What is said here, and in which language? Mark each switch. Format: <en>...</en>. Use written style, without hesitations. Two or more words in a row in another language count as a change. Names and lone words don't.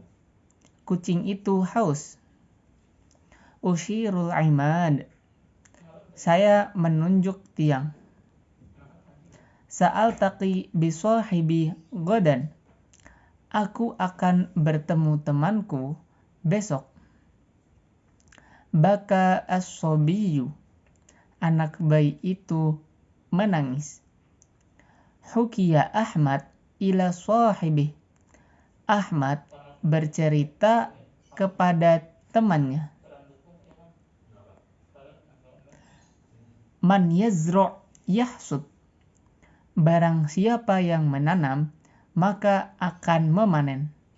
<id>Kucing itu haus.</id> <ar>أشير العماد.</ar> <id>Saya menunjuk tiang.</id> <ar>سألتقي بصاحبي غدا.</ar> <id>Aku akan bertemu temanku besok.</id> <ar>بكى الصبي.</ar> <id>Anak bayi itu menangis.</id> <ar>حكى أحمد إلى صاحبي.</ar> <id>Ahmad bercerita kepada temannya.</id> <ar>من يزرع يحصد.</ar> <id>Barang siapa yang menanam, maka akan memanen.</id>